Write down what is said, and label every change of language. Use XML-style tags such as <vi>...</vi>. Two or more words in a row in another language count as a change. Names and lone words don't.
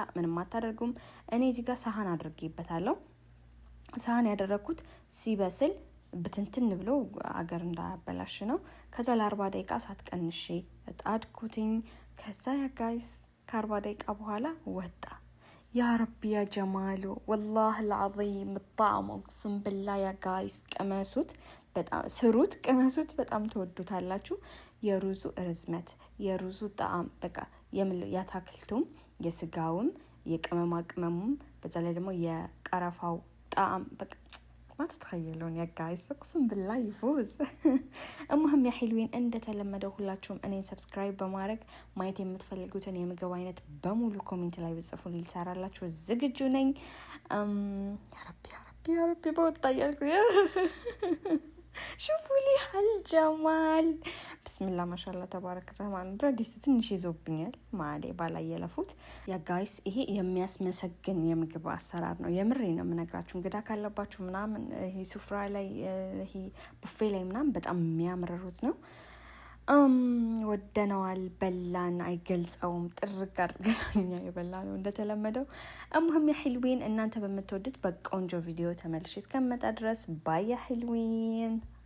<am>ምንም አታደርጉም። እኔ እዚህ ጋር ሳህን አድርጌበታለሁ። ሳህን ያደረኩት ሲበስል ብትንትን ብሎ አገር እንዳያበላሽ ነው። ከዛ ለ40 ደቂቃ ሳትቀንሼ ጣድኩትኝ። ከዛ ያ ጋይስ ከ40 ደቂቃ በኋላ ወጣ።</am> <ar>يا ربي يا جماله والله العظيم الطعم اقسم بالله</ar> <am>ያ ጋይስ ቀመሱት፣ በጣም ስሩት፣ ቀመሱት፣ በጣም ተወዱታላችሁ። የሩዙ ርዝመት፣ የሩዙ ጣዕም በቃ ያታክልቱም፣ የስጋውም፣ የቅመማ ቅመሙም በዛ ላይ ደግሞ የቀረፋው ጣዕም በቃ</am> <ar>ما تتخيلون يا جايز اقسم بالله يفوز. المهم يا حلوين</ar> <am>እንደተለመደው ሁላችሁም እኔን ሰብስክራይብ በማድረግ ማየት የምትፈልጉትን የምግብ አይነት በሙሉ ኮሜንት ላይ ብጽፉልኝ ልሰራላችሁ ዝግጁ ነኝ።</am> <ar>يا ربي</ar> <am>በወጣ እያልኩ</am> <ar>شوفوا لي هالجمال بسم الله ما شاء الله تبارك الرحمن.</ar> <am>ብረዲስ ትንሽ ይዞብኛል ማሌ ባላየለፉት። ያ ጋይስ ይሄ የሚያስመሰግን የምግብ አሰራር ነው። የምሬ ነው የምነግራችሁ። እንግዳ ካለባችሁ ምናምን ይሄ ሱፍራ ላይ ይሄ ቡፌ ላይ ምናምን በጣም የሚያምር ሩዝ ነው። ወደነዋል፣ በላን፣ አይገልጸውም። ጥርቅ አድርገኛ የበላ ነው እንደተለመደው። እሙህም</am> <ar>يا حلوين</ar> <am>እናንተ በምትወዱት በቆንጆ ቪዲዮ ተመልሼ እስከመጣ ድረስ ባይ</am> <ar>يا حلوين።</ar>